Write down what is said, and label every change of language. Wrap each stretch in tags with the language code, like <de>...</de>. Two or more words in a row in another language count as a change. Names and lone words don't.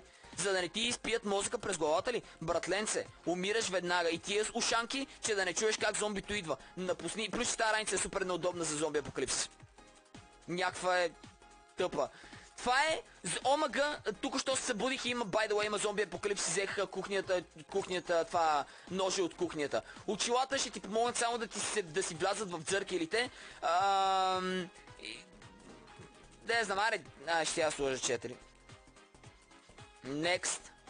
<bg>За да не ти изпият мозъка през главата ли? Братленце, умираш веднага. И тия ушанки, че да не чуеш как зомбито идва. Напусни. Плюс тази раница е супер неудобна за зомби апокалипсис. Някаква е тъпа. Това е за ОМГ, тук що се събудих и има,</bg> <en>by the way,</en> <bg>има зомби апокалипсис, взех кухнята, това ножи от кухнята. Очилата ще ти помогнат само да си влязат в дзъркелите. Не знам, аре, ще я сложа 4.</bg> <en>Next.</en>